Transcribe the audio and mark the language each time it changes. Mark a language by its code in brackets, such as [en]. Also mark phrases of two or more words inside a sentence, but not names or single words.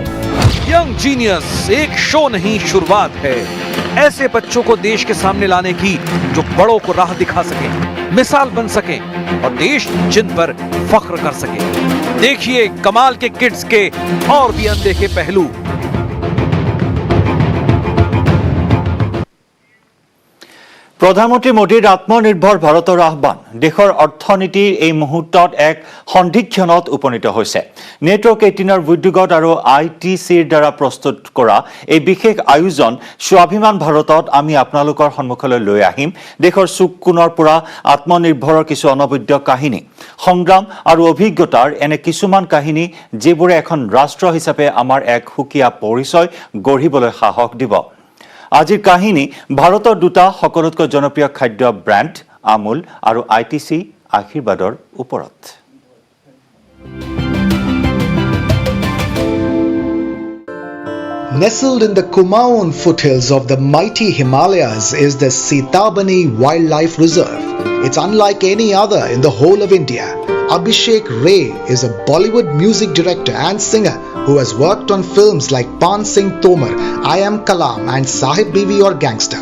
[hi] यंग जीनियस एक शो नहीं, शुरुआत है। ऐसे बच्चों को देश के सामने लाने की जो बड़ों को राह दिखा सके, मिसाल बन सके और देश जिन पर फख्र कर सके। देखिए कमाल के किड्स के और भी अनदेखे पहलू। [as] প্ৰধানমন্ত্ৰী মোদীৰ আত্মনিৰ্ভৰ ভাৰতৰ আহ্বান দেশৰ অৰ্থনীতিৰ এই মুহূৰ্তত এক সন্ধিক্ষণত উপনীত হৈছে। নেটৱৰ্ক 18ৰ উদ্যোগত আৰু ITCৰ দ্বাৰা প্ৰস্তুত কৰা এই বিশেষ আয়োজন স্বাভিমান ভাৰতত আমি আপোনালোকৰ সন্মুখলৈ লৈ আহিম দেশৰ চুক কোণৰ পৰা আত্মনিৰ্ভৰৰ কিছু অনবদ্য কাহিনী, সংগ্ৰাম আৰু অভিজ্ঞতাৰ এনে কিছুমান কাহিনী যিবোৰে এখন ৰাষ্ট্ৰ হিচাপে আমাৰ এক সুকীয়া পৰিচয় গঢ়িবলৈ সাহস দিব। আজিৰ কাহিনী ভাৰতৰ দুটা সকলোতকৈ জনপ্ৰিয় খাদ্য ব্ৰেণ্ড আমুল আৰু ITC আশীৰ্বাদৰ ওপৰত। [en] Nestled in the Kumaon foothills of the mighty Himalayas is the Sitabani Wildlife Reserve. It's unlike any other in the whole of India. Abhishek Ray is a Bollywood music director and singer who has worked on films like Pan Singh Tomar, I Am Kalam and Sahib Biwi or Gangster.